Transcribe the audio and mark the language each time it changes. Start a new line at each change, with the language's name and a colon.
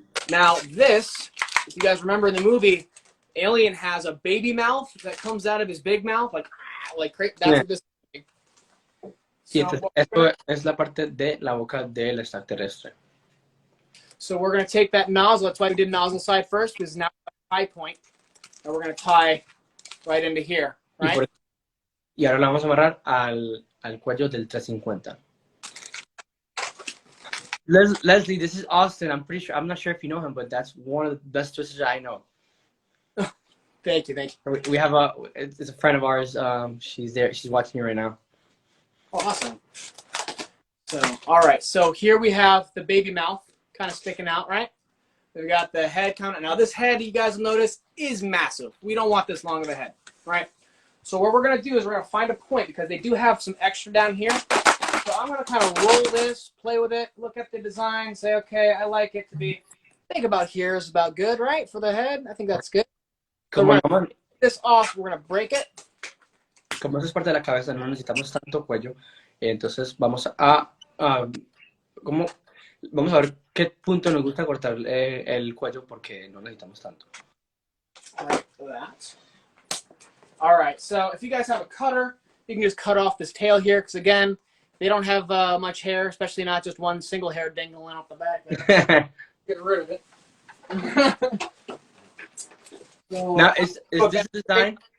English: Now this, if you guys remember in the movie, Alien has a baby mouth that comes out of his big mouth, like that's what this is.
Spanish: Sí, esto es la parte de la boca del extraterrestre.
English: So we're going to take that nozzle. That's why we did nozzle side first, because now we have a tie point. And we're going to tie right into here, right?
Spanish: Y ahora la vamos a amarrar al cuello del 350.
English: Leslie, this is Austin. I'm not sure if you know him, but that's one of the best twisters I know. Thank you. We have it's a friend of ours. She's there. She's watching you right now. Awesome. So, all right. So here we have the baby mouth kind of sticking out, right? We've got the head coming. Now this head, you guys will notice, is massive. We don't want this long of a head, right? So what we're going to do is we're going to find a point, because they do have some extra down here. So I'm going to kind of roll this, play with it, look at the design, say, okay, I like it to be, think about here is about good, right? For the head, I think that's good. So we're going to take this off, we're going to break it.
Spanish: Como eso es parte de la cabeza, no necesitamos tanto cuello. Entonces vamos a ver qué punto nos gusta cortar el cuello, porque no necesitamos tanto.
English: Right, for that. All right, so if you guys have a cutter, you can just cut off this tail here, because again, they don't have much hair, especially not just one single hair dangling off the back. Get rid of it. So, now, is this design?